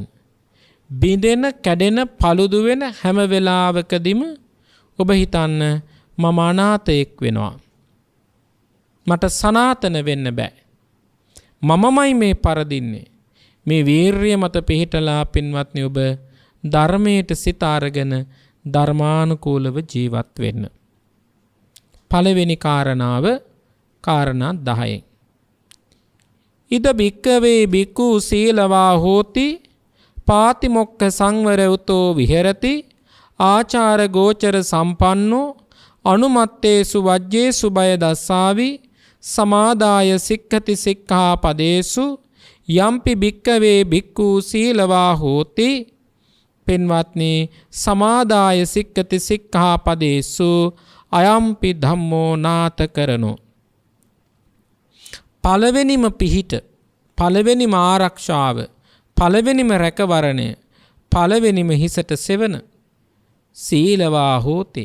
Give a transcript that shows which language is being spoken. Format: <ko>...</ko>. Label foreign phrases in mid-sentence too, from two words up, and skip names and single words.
<si>බිඳෙන, කැඩෙන, paludu වෙන හැම වෙලාවකදීම ඔබ හිතන්න, මම අනාථයෙක් වෙනවා, මට සනාතන වෙන්න බෑ, මමමයි මේ පරදින්නේ. මේ වීර්යය මත පිහිටලා පින්වත්නි ඔබ ධර්මයට සිත අරගෙන ධර්මානුකූලව ජීවත් වෙන්න. පළවෙනි කාරණාව, කාරණා 10.</si> <pi>ඉද භික්කවේ භික්ඛු සීලවා හෝති පාතිමොක්ඛ සංවර උතෝ විහෙරති ආචාර ගෝචර සම්පන්නෝ අනුමත්තේසු වජ්ජේසු බය දස්සාවි සමාදාය සික්ඛති සික්ඛා පදේසු යම්පි භික්කවේ භික්ඛු සීලවා හෝති. පින්වත්නි, සමාදාය සික්ඛති සික්ඛා පදේසු අයම්පි ධම්මෝ නාත කරනෝ.</pi> <si>පළවෙනිම පිහිට, පළවෙනිම ආරක්ෂාව, පළවෙනිම රැකවරණය, පළවෙනිම හිසට සෙවන</si> <pi>සීලවා හෝති.</pi>